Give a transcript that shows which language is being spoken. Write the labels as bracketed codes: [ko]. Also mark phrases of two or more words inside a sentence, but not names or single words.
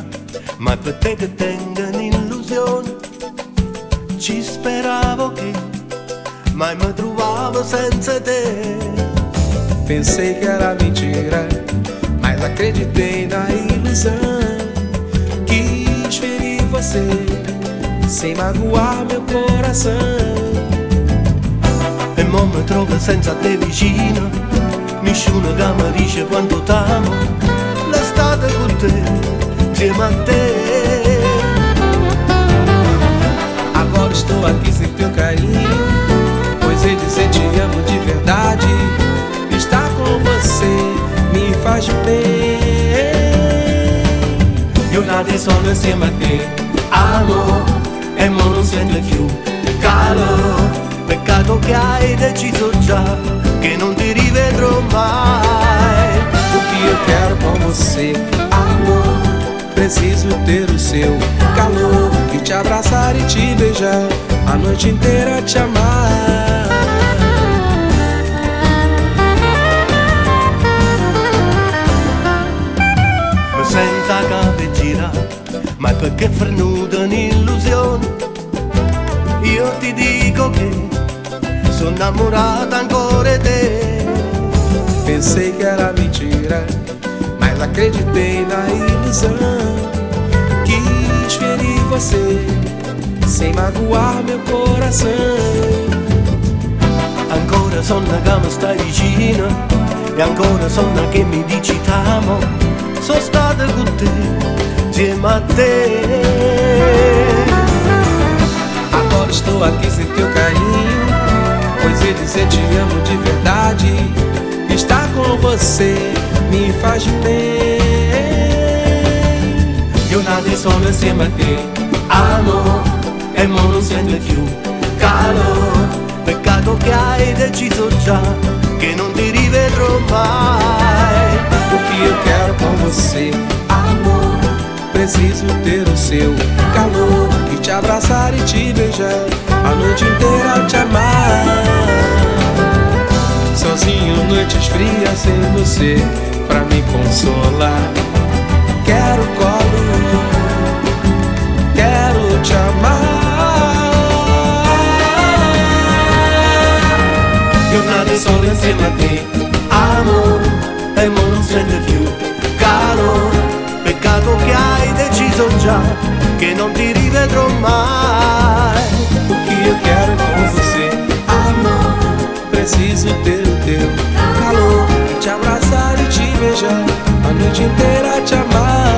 [it] ma per te che tengo un'illusione. Ci speravo che mai mi trovavo senza te. [pt] Pensei que era mentira, mas acreditei na ilusão. Quis ferir você, sem magoar meu coração. [it] E mo mi trovo senza te vicino, nessuno che mi dice quanto t'amo. L'estate con te, insieme a te. [pt] Agora estou aqui sem teu carinho, pois ele dizer te amo de verdade. Estar com você me faz bem. [it] Io adesso sono insieme a te, amore, e mo non sento più calore. Peccato che hai deciso già che non ti rivedrò mai. [pt] O que eu quero com você, amor, preciso ter o seu calor e te abraçar e te beijar, a noite inteira te amar. [it] Mi sento a capo girare, ma perché è frenuta un'illusione. Io ti dico che sono innamorata ancora di te. [pt] Pensei que era mentira, mas acreditei na ilusão. Quis ferir você, sem magoar meu coração. [it] Ancora sono che mi stai vicino, e ancora sono che mi dici t'amo. Sono stata con te, insieme a te. [pt] Agora estou aqui sem teu carinho, pois ele dizer te amo de verdade. Estar com você me faz bem. [it] Io adesso sono insieme a te, amore, e mo non sento più calore. Peccato che hai deciso già che non ti rivedrò mai. [pt] O que eu quero com você, amor, preciso ter o seu calor e te abraçar e te beijar, a noite inteira te amar. Sozinho noites frias sem você pra me consolar. Quero colo, quero te amar. [it] Io adesso sono insieme a te, amore, e mo non sento più calore. Peccato che hai deciso già che non ti rivedrò mai. [pt] O que eu quero com você, amor, preciso ter o teu calor e te abraçar e te beijar, a noite inteira te amar.